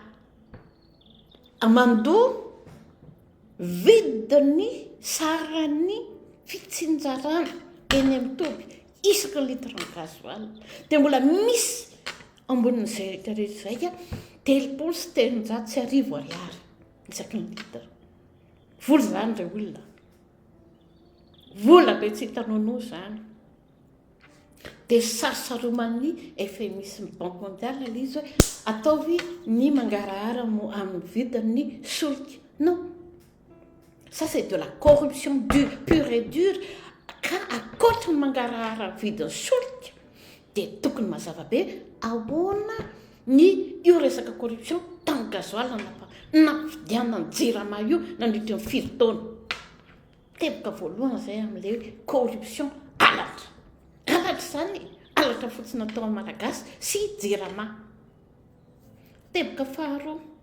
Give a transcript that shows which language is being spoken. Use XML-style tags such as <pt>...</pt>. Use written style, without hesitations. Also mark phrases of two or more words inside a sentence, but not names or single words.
<mg>amandoa vidiny sarany fitsinjarana eny amin'ny toby isaky litre ny gasoil de mbola misy ambonin'izay rehetrarehetra zay telopolo sy telonjato sy arivo ariary isaky ny litre vola zany re olona vola be tsy hitanao zany de sarosaroman'ny FMI sy ny</mg> <fr>banque mondiale</fr> <mg>le izy hoe ataovy ny mangarahara amin'ny vidin'ny solika</mg> <fr>non ça c'est de la corruption pure et dure</fr> <mg>ka akoatra ny mangarahara vidin'ny solika de tokony mazava be ahoana ny io resaka corruption tamin'ny gasoil nafidianany JIRAMA io nandritra ny firy taona teboka voalohany zay amin'le corruption alatra zany alatra fotsiny atao amin'ny malagasy sy JIRAMA teboka faharoa</mg>